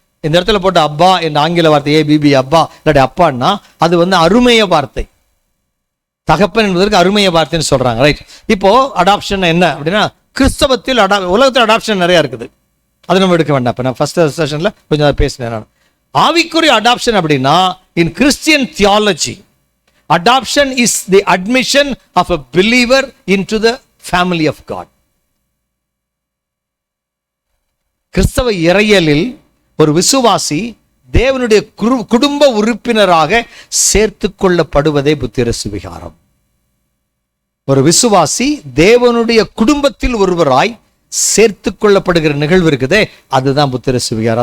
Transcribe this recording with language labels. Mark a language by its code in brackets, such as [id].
[ta] இந்த இடத்துல போட்ட அப்பா என்ற ஆங்கில வார்த்தை ஏபிபி அப்பா இல்லாட்டி அப்பான்னா அது அருமைய வார்த்தை. தகப்பன் என்பதற்கு அருமைய வார்த்தைன்னு சொல்றாங்க. ரைட். இப்போ அடாப்ஷன் என்ன அப்படின்னா, கிறிஸ்தவத்தில் உலகத்தில் அடாப்ஷன் நிறைய இருக்குது. அது நம்ம எடுக்க வேண்டாம். இப்போ நான் ஃபர்ஸ்ட் செஷன்ல கொஞ்சம் பேசினேன் நான். ஆவிக்குரிய அடாப்ஷன் அப்படின்னா, [en] In Christian theology, adoption is the admission of a believer into the family of God. [ta] கிறிஸ்தவ இறையலில் ஒரு விசுவாசி தேவனுடைய குடும்ப உறுப்பினராக சேர்த்து கொள்ளப்படுவதே புத்திர சுவிகாரம். ஒரு விசுவாசி தேவனுடைய குடும்பத்தில் ஒருவராய் சேர்த்து கொள்ளப்படுகிற நிகழ்வு இருக்குதே, அதுதான் புத்திர சுவிகாரம்.